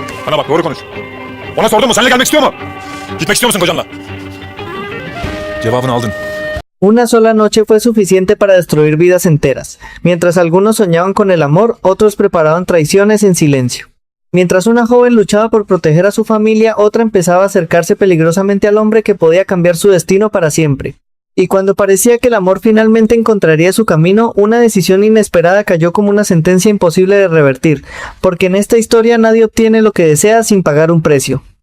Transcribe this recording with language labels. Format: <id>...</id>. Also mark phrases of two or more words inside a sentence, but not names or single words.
<tr>Bana bak, doğru konuş. Ona sordun mu seninle gelmek istiyor mu? Gitmek istiyor musun kocanla? Cevabını aldın.</tr> <es>Una sola noche fue suficiente para destruir vidas enteras. Mientras algunos soñaban con el amor, otros preparaban traiciones en silencio. Mientras una joven luchaba por proteger a su familia, otra empezaba a acercarse peligrosamente al hombre que podía cambiar su destino para siempre. Y cuando parecía que el amor finalmente encontraría su camino, una decisión inesperada cayó como una sentencia imposible de revertir, porque en esta historia nadie obtiene lo que desea sin pagar un precio.</es>